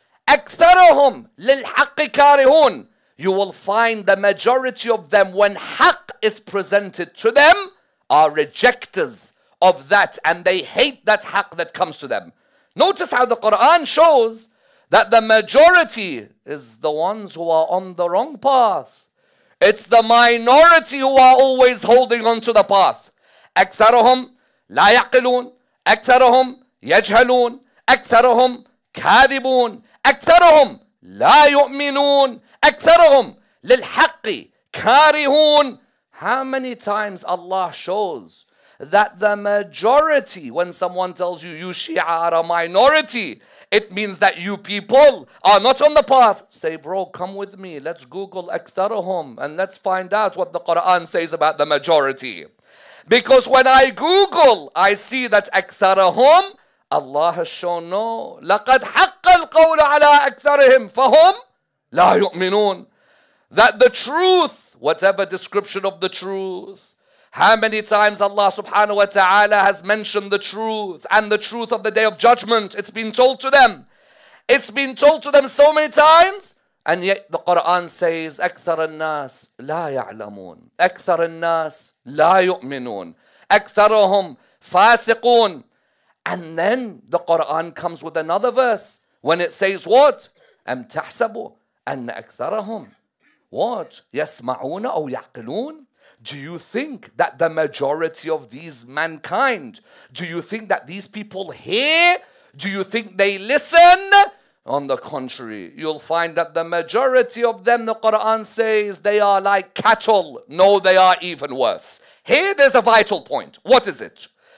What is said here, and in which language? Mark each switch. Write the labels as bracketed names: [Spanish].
[Arabic] Aktharahum lil haqqi karihun. [English] You will find the majority of them, when haqq is presented to them, are rejectors of that, and they hate that haqq that comes to them. Notice how the Quran shows that the majority is the ones who are on the wrong path. It's the minority who are always holding on to the path. [Arabic] أكثرهم لا يعقلون, أكثرهم يجهلون, أكثرهم كاذبون, أكثرهم لا يؤمنون, أكثرهم للحق كارهون. [English] How many times Allah shows that the majority, when someone tells you, you Shia are a minority, it means that you people are not on the path. Say, bro, come with me. Let's Google أكثرهم and let's find out what the Quran says about the majority. Because when I Google, I see that أكثرهم, Allah has shown no. [Arabic] لقد حق القول على أكثرهم فهم لا يؤمنون. [English] That the truth, whatever description of the truth, how many times Allah subhanahu wa ta'ala has mentioned the truth and the truth of the day of judgment. It's been told to them. It's been told to them so many times, and yet the Quran says [Arabic] أكثر الناس لا يعلمون, أكثر الناس لا يؤمنون, أكثرهم فاسقون. [English] And then the Quran comes with another verse when it says what? [Arabic] أم تحسب أن أكثرهم [English] what [Arabic] يسمعون أو يعقلون? [English] Do you think that the majority of these mankind, do you think that these people hear? Do you think they listen? On the contrary, you'll find that the majority of them, the Quran says, they are like cattle. No, they are even worse. Here there's a vital point. What is it?